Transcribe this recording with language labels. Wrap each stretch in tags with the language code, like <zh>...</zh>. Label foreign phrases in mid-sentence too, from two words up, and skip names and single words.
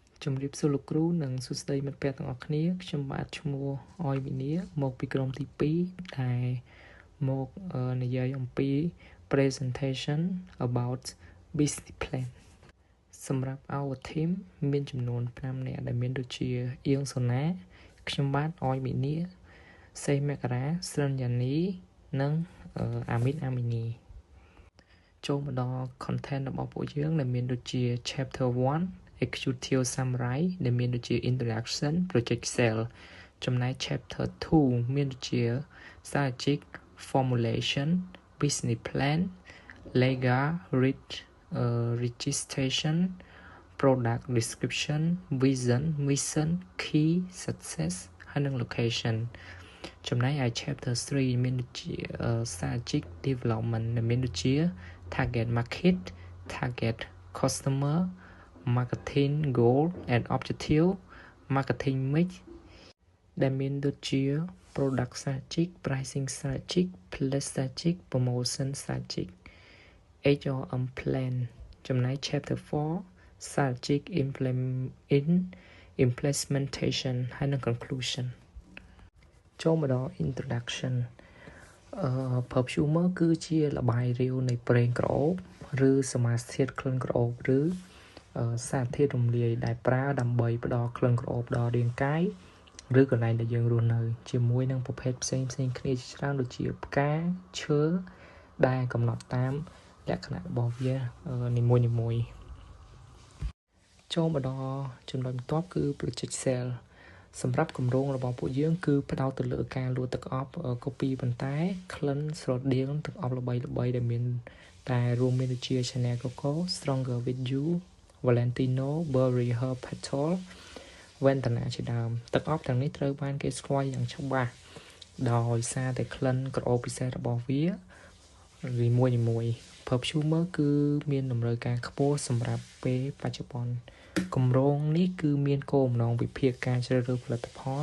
<km>ជំរាបសួរលោកគ្រូនិងសួស្តីមិត្តភ័ក្តិទាំងអស់គ្នាខ្ញុំបាទឈ្មោះអយវិនីមកពីក្រុមទី2ដែលមកនិយាយអំពី</km> <en>presentation about business plan</en> <km>សម្រាប់</km> <en>our team</en> <km>មានចំនួន5នាក់ដែលមានដូចជាអៀងសូណាខ្ញុំបាទអយវិនីសេមករាស្រិនយ៉ានីនិងអាមីនអាមី នីចូលមកដល់ content របស់ពួកយើងដែលមានដូចជា</km> <en>chapter 1 executive summary</en> <km>ដែលមានដូចជា</km> <en>introduction project sale ចំណែក chapter 2</en> <km>មានដូចជា</km> <en>strategic formulation business plan legal registration product description vision mission key success</en> <km>ហើយនិង</km> <en>location</en> <km>ចំណែកឯ</km> <en>chapter 3</en> <km>មានដូចជា</km> <en>strategic development</en> <km>ដែលមានដូចជា</km> <en>target market target customer marketing goal and objective marketing mix ដែលមានដូចជា product strategic pricing strategic place strategic promotion strategic HRM plan ចំណែក chapter 4 strategic</en> <km>implementation ហើយនិង conclusion ចូលមកដល់</km> <en>introduction perfumer</en> <km>គឺជាលបាយរាវនៃប្រេងក្រអូបឬសមាសធាតុក្លិនក្រអូបឬសារធាតុរំលាយដែលប្រើដើម្បីផ្ដល់ក្លិនក្រអូបដល់រាងកាយឬកន្លែងដែលយើងរស់នៅជាមួយនឹងប្រភេទផ្សេងៗគ្នាជាច្រើនដូចជាផ្កាឈើដែលកំណត់តាមលក្ខណៈរបស់វានីមួយៗ ចូលមកដល់ចំណុចបន្ទាប់គឺ</km> <en>project sale</en> <km>សម្រាប់គម្រោងរបស់ពួកយើងគឺផ្ដោតទៅលើការលក់ទឹកអប់ copy ប៉ុន្តែក្លិនស្រដៀងទឹកអប់ល្បីៗដែលមានតែរួមមានដូចជា Chanel Coco Stronger with You Valentino Burberry Her Petal Ventana ជាដើមទឹកអប់ទាំងនេះត្រូវបានគេស្គាល់យ៉ាង ច្បាស់ដោយសារតែក្លិនក្រអូបពិសេសរបស់វានីមួយៗ perfumer គឺមានតម្រូវការខ្ពស់សម្រាប់ពេលបច្ចុប្បន្នគម្រោងនេះគឺមានគោលបំណងវិភាគការជ្រើសរើសផលិតផល</km>